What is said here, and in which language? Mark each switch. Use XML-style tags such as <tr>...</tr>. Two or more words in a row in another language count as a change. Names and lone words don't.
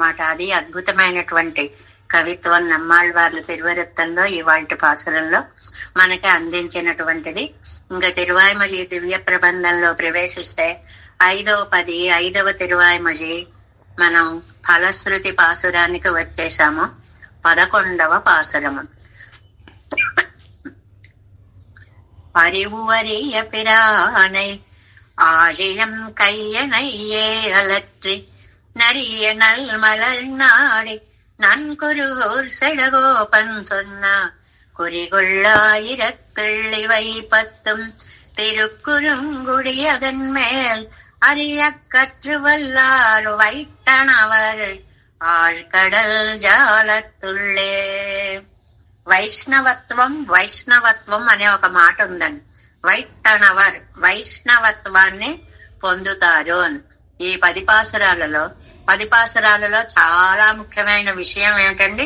<te>అది అద్భుతమైనటువంటి కవిత్వం నమ్మాళ్వార్ల తిరువరత్తంలో ఇవాల్టి పాసురంలో మనకి అందించినటువంటిది. ఇంకా తిరువాయ్మొഴി దివ్య ప్రబంధంలో ప్రవేశిస్తే 5వ 5వ తిరువాయ్మొഴి మనం ఫలశ్రుతి పాసురానికి వచ్చేసాము. 11వ పాసురము.</te> <ta>அறிவுவரிய பிரானை ஆழியம் கையனையே அலற்றி நரிய நல் மலர் நாடி நன்குருகூர் செடகோபன் சொன்னா குறிகொள்ளாயிரத்திள்ளிவை 10 திருக்குறுங்குடி அதன் மேல் அறிய கற்று வல்லார் வைட்டனவர் ஆழ்கடல் జాలతుళ్ళే.</ta> <te>వైష్ణవత్వం అనే ఒక మాట ఉందండి. వైట్టనవర్ వైష్ణవత్వాన్ని పొందుతారు. ఈ 10 పాసురాలలో చాలా ముఖ్యమైన విషయం ఏమిటండి?</te>